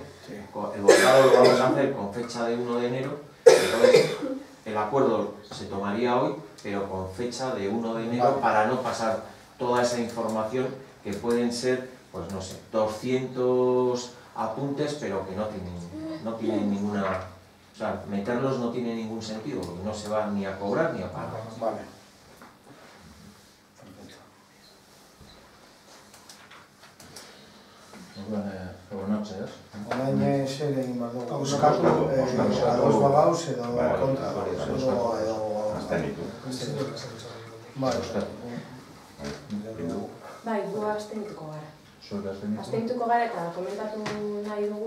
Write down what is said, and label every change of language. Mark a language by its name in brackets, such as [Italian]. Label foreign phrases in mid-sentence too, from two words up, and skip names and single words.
[Spanish] El volcado lo vamos a hacer con fecha de 1 de enero, entonces el acuerdo se tomaría hoy, pero con fecha de 1 de enero, para no pasar toda esa información, que pueden ser, pues no sé, 200 apuntes, pero que no tienen ninguna... O sea, meterlos no tiene ningún sentido, porque no se va ni a cobrar ni a pagar. Vale. Buenas noches. [Basque] Orain zer egin behar dugu, euskatu, ados bagauz edo kontra, edo... Abstenitu. [Spanish] Vale, [Basque] Bai, gu abstenituko gara. Zuek abstenitu? Abstenituko gara eta komentatu nahi dugu,